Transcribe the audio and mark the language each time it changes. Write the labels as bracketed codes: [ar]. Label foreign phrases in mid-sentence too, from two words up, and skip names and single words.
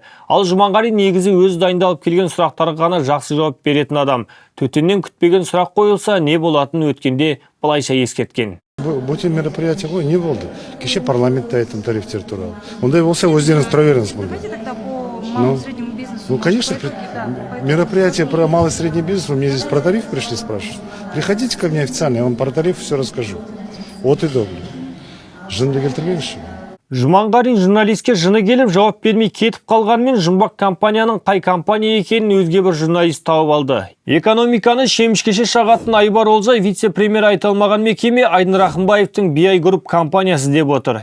[kk] Ал Жұманғарин негізі өзі дайындалып келген сұрақтарға ғана жақсы жауап беретін адам. Төтеннен күтпеген сұрақ қойылса, не болатынын өткенде былайша ескерткен. Бұл мероприятие ғой, не болды? Кеше парламентте айтым тарифтер туралы. Ондай болса, өздеріңіз тұра беріңіз бұнда. [ru] Ну, конечно, мероприятие про малый и средний бизнес, вы мне здесь про тариф пришли спрашивать. Приходите ко мне официально, я вам про тариф все расскажу. От и до. [kk] Жынды келтірмеңізші. Жұманғарин журналистке жыны келіп жауап бермей кетіп қалғанмен жұмбақ компанияның қай компания екенін өзге бір журналист тауып алды. Экономиканы шемішкеше шағатын Айбар Олжай вице-премьер айта алмаған мекеме Айдын Рахымбаевтың BI Group компаниясы деп отыр.